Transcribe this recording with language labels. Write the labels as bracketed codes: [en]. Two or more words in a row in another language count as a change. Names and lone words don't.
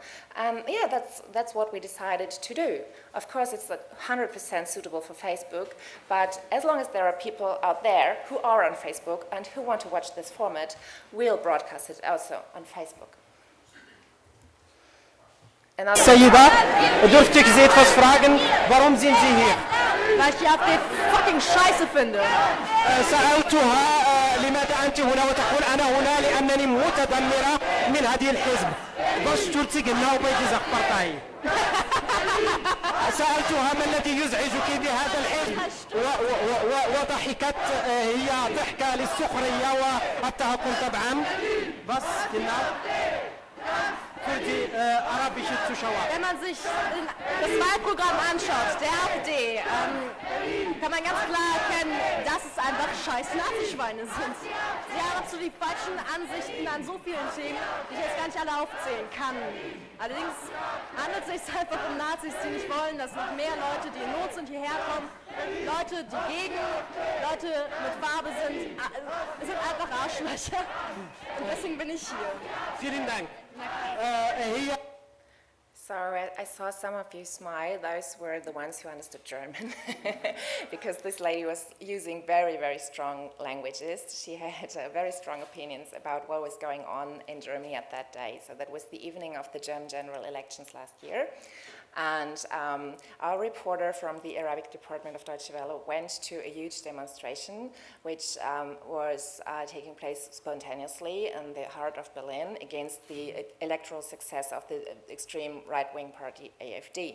[en] And that's what we decided to do. Of course, it's 100% suitable for Facebook, but as long as there are people out there who are on Facebook and who want to watch this format, we'll broadcast it also on Facebook. [de] Sayyida, dürfte ich Sie etwas fragen, warum sind Sie hier? Weil ich die AfD fucking scheiße finde. [ar] سألتها لماذا أنت هنا وتقول أنا هنا لأنني متذمرة من هذه الحزب. باش ترتق لنا وبيجي زقبرتاي. سألتها ما الذي يزعجك بهذا الحزب وضحكت هي ضحكة للسخرية والتهكم طبعا. بس كنا [de] Wenn man sich das Wahlprogramm anschaut, der AfD, kann man ganz klar erkennen, dass es einfach scheiß Nazi-Schweine sind. Sie haben absolut die falschen Ansichten an so vielen Themen, die ich jetzt gar nicht alle aufzählen kann. Allerdings handelt es sich einfach um Nazis, die nicht wollen, dass noch mehr Leute, die in Not sind, hierher kommen Leute, die gegen Leute mit Farbe sind einfach Arschlöcher. Und deswegen bin ich hier. Vielen Dank. هي [en] So I saw some of you smile. Those were the ones who understood German, because this lady was using very, very strong languages. She had very strong opinions about what was going on in Germany at that day. So that was the evening of the German general elections last year. And our reporter from the Arabic department of Deutsche Welle went to a huge demonstration, which was taking place spontaneously in the heart of Berlin against the electoral success of the extreme right-wing party AfD.